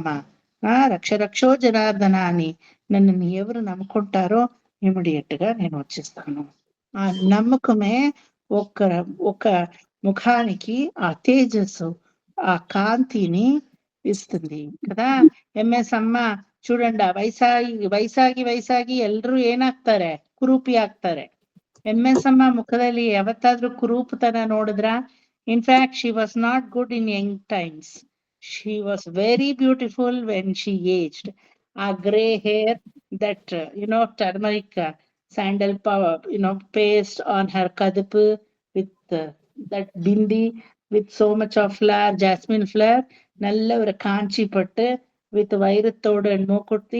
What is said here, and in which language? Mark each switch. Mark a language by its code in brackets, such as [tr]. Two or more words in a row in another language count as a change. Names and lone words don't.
[sa] రక్ష రక్షో జనార్దన [te] అని నన్ను ఎవరు నమ్ముకుంటారో ఇమీడియట్ గా నేను వచ్చేస్తాను. ఆ నమ్మకమే ఒక ముఖానికి ఆ తేజస్సు, ఆ కాంతిని ಇಸ್ತಂದಿ కదా. MS ಅಮ್ಮ చూడండి, [kn] ವಯಸ್ಸಾಗಿ ಎಲ್ರು ಏನಾಗ್ತಾರೆ, ಕುರೂಪಿ ಆಗ್ತಾರೆ. MS ಅಮ್ಮ ಮುಖದಲ್ಲಿ ಯಾವತ್ತಾದ್ರೂ ಕುರೂಪತನ ನೋಡಿದ್ರ? [en] in fact she was not good in young times. She was very beautiful when she aged. A gray hair, that turmeric sandal power, paste on her kadapu with that bindi with so much of flower, jasmine flower, nalla or kanchi pattu with vairathodu and mokutti.